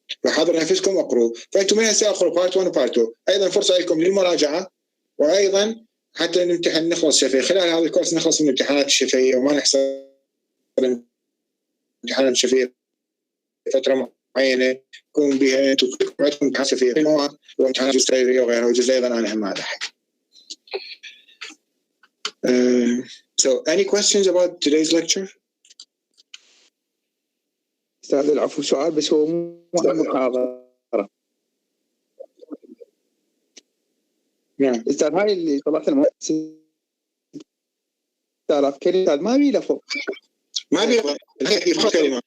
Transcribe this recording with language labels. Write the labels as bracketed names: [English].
[Arabic] فحضر نفسكم اقروا، فانتم من هسه اقروا بارت 1 وبارت 2، ايضا فرصه لكم للمراجعه، وايضا حتى نمتحن نخلص شفوي خلال هذا الكورس، نخلص من الامتحانات الشفويه وما نحصل امتحانات شفويه فتره معينه يكون بها انتم عندكم امتحان شفوي مواد وامتحانات جزئيه وغيرها، وجزء ايضا انا هم هذا. [English] So any questions about today's lecture? [Arabic] استاذ العفو، سؤال بس هو مو محاضرة. نعم استاذ هاي اللي طلعت لنا 6000 كلمة ما بي لفظ، ما بي كلمة.